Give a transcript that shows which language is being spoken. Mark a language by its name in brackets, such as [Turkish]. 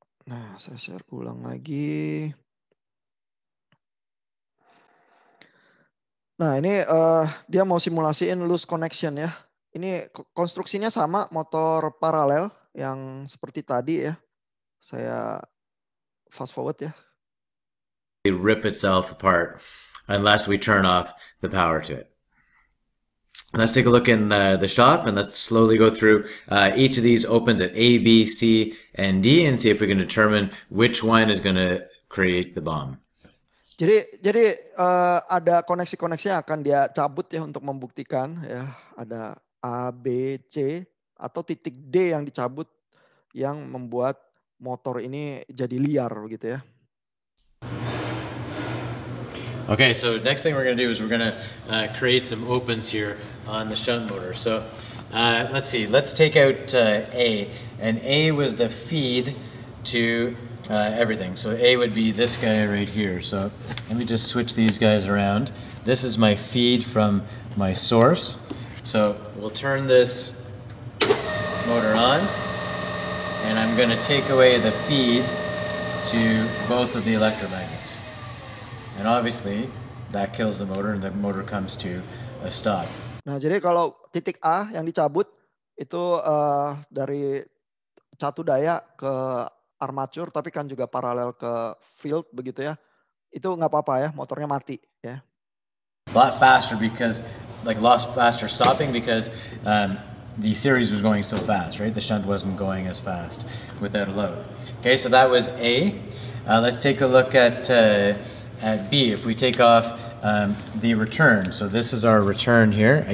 [Indonesian] Nah, saya share ulang lagi. Nah, ini dia mau simulasiin loose connection ya. Ini konstruksinya sama motor paralel yang seperti tadi ya. Saya fast forward ya. [English] It rip itself apart unless we turn off the power to it. Let's take a look in the shop, and let's slowly go through each of these opens at A, B, C, and D, and see if we can determine which one is going to create the bomb. [Indonesian] Jadi ada koneksi-koneksi yang akan dia cabut ya untuk membuktikan ya. Ada A, B, C atau titik D yang dicabut yang membuat motor ini jadi liar gitu ya. [English] Okay, so next thing we're going to do is we're going to create some opens here on the shunt motor. So let's see, let's take out A, and A was the feed to everything. So A would be this guy right here. So let me just switch these guys around. This is my feed from my source. So we'll turn this motor on, and I'm going to take away the feed to both of the electromagnets. And obviously that kills the motor, and the motor comes to a stop. [Indonesian] Nah, jadi kalau titik A yang dicabut itu dari satu daya ke armatur, tapi kan juga paralel ke field begitu ya. Itu nggak apa-apa ya, motornya mati ya. [English] A lot faster because, like, lost faster stopping because the series was going so fast, right? The shunt wasn't going as fast without a load. Okay, so that was A. Let's take a look at B. If we take off the return, so this is our return here.